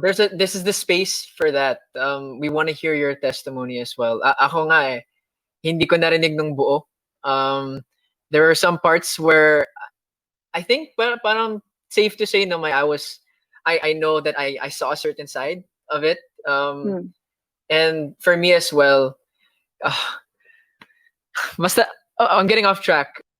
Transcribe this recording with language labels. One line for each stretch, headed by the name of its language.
English: This is the space for that. We want to hear your testimony as well.
Filipino: Ako nga eh, hindi ko narinig ng buo.
English: Um, there are some parts where I think parang safe to say no, I know that I saw a certain side of it. Hmm. And for me as well, uh, basta, I'm getting off track.